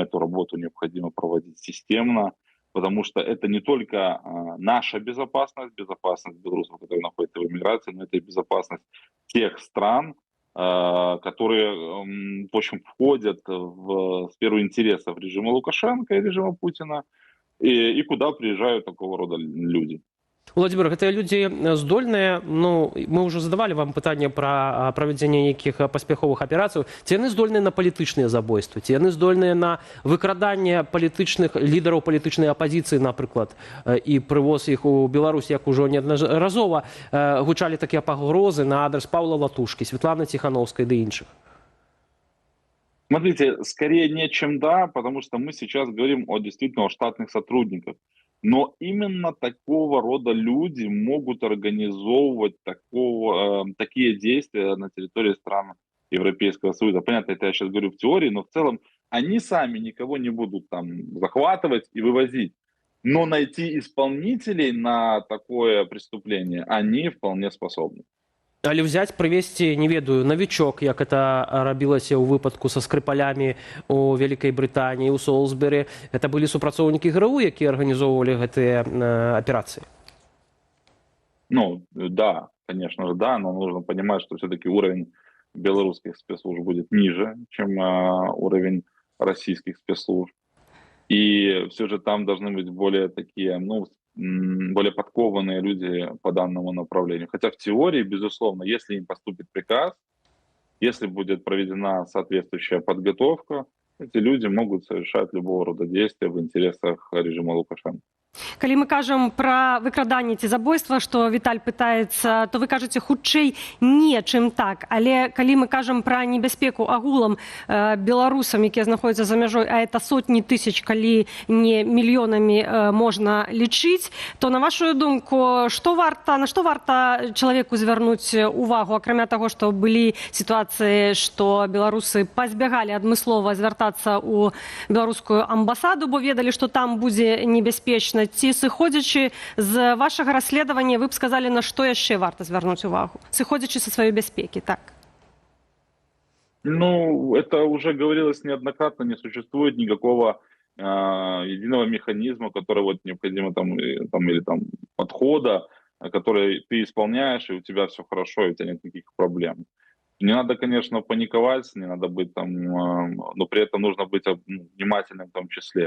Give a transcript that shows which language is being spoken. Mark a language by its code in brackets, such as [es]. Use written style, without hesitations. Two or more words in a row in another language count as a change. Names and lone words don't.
[ru] Эту работу необходимо проводить системно, потому что это не только наша безопасность, безопасность белорусов, которые находятся в эмиграции, но это и безопасность тех стран, которые, в общем, входят в сферу интересов режима Лукашенко и режима Путина, и куда приезжают такого рода люди. Владимир, [be] гэтыя людзі здольныя, ну, мы ўжо задавалі вам пытанне пра правядзенне нейкіх паспяховых аперацый, ці яны здольныя на палітычныя забойствы, ці яны здольныя на выкраданне палітычных лідараў палітычнай апазіцыі, напрыклад, і прывоз іх у Беларусь, як ужо неаднаразова гучалі такія пагрозы на адрес Паўла Латушкі, Светланы Тихановскай ды іншых. [ru] Смотрите, скорее нет, чем да, потому что мы сейчас говорим действительно о штатных сотрудниках. Но именно такого рода люди могут организовывать такие действия на территории стран Европейского Союза. Понятно, это я сейчас говорю в теории, но в целом они сами никого не будут там захватывать и вывозить. Но найти исполнителей на такое преступление они вполне способны. [be] Але взять, прывесці, не ведаю, навічок, як это рабілася ў выпадку са скрыпалямі у Вялікай Брытаніі, у Солсбері. Это былі супрацоўнікі ГРУ, якія арганізоўвалі гэтыя аперацыі? [ru] Ну, да, конечно же, да, но нужно понимать, что все-таки уровень белорусских спецслужб будет ниже, чем уровень российских спецслужб. И все же там должны быть более такие, ну, более подкованные люди по данному направлению. Хотя в теории, безусловно, если им поступит приказ, если будет проведена соответствующая подготовка, эти люди могут совершать любого рода действия в интересах режима Лукашенко. [be] Калі мы кажам пра выкраданне ці забойства, што Віталь пытаецца, то вы кажаце хутчэй не, чым так. Але калі мы кажам пра небяспеку агулам беларусам, якія знаходзяцца за мяжой, а это сотні тысяч, калі не мільёнамі можна лічыць, то на вашу думку, на што варта чалавеку звярнуць увагу, акрамя таго, што былі сітуацыі, што беларусы пазбягалі адмыслова звяртацца ў беларускую амбасаду, бо ведалі, што там будзе небяспечна. Ці сыходзячы з вашага расследавання, вы б сказалі, на што яшчэ варта звярнуць увагу? Сыходзячы са сваёй бяспекі, так? [ru] Ну, это уже говорилось неоднократно, не существует никакого единого механизма, который вот необходимо или подхода, который ты исполняешь, и у тебя все хорошо, и у тебя нет никаких проблем. Не надо, конечно, паниковать, не надо быть но при этом нужно быть внимательным в том числе.